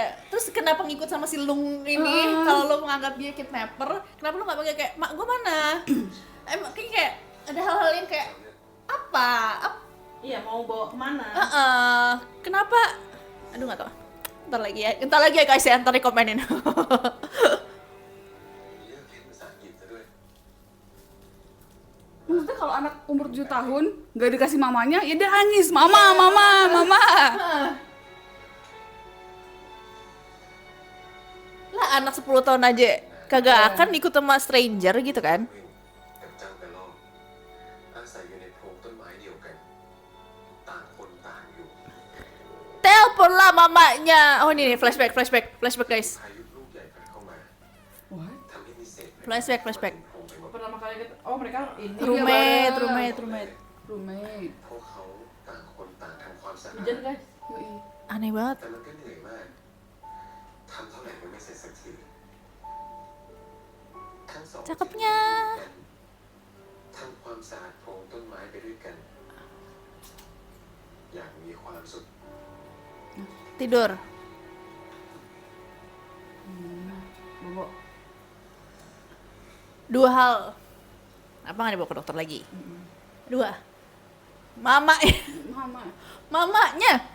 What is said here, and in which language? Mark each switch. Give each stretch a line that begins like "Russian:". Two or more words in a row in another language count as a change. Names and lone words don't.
Indonesian: Terus kenapa ngikut sama si Lung ini? Kalau lo menganggap dia kidnapper, kenapa lo nggak panggil kayak mak gue mana? Emang kayak ada hal-hal yang kayak apa? Iya, mau bawa kemana? Kenapa? Aduh nggak tahu. Ntar lagi ya guys ya, ntar dikomenin.
Thai: เลือกเรียนภาษาอังกฤษซะด้วย
Indonesian: Maksudnya kalau anak umur 7 tahun nggak dikasih mamanya, ya dia nangis, mama. Lah anak 10 tahun aja kagak akan ikut sama stranger gitu kan?
Thai: กับเจ้ากระรอกอาศัยอยู่ในโพรงต้นไม้เดียวกัน ต่างคนต่างอยู่
Indonesian: Telepon lah mamanya. Oh ini nih
English: flashback guys.
Thai: พายุลูกใหญ่พัดเข้ามา
English: What?
Thai: ทำให้มี
English: Flashback, flashback.
Indonesian: pertama kali mereka ini Roommate, bareng. roommate. Roommate.
Thai: พวกเขาต่างคนต่างทำความสะอา
Indonesian: Hujan
Thai: ด
Indonesian: guys. Yoi. Aneh banget.
Thai: แต่มันก็เหนื่อยมากทำเท่าไหร่ก็ไม่เสร็จสักทีทั้งสอง
Indonesian: Cakepnya.
Thai: ทำความสะอาดโพรงต้นไม้ไปด้วยกัน อย่างมีความสุข
Indonesian: Tidur. Bobo. Dua hal. Apa nggak dibawa ke dokter lagi? Dua. Mama, Mama. mamanya.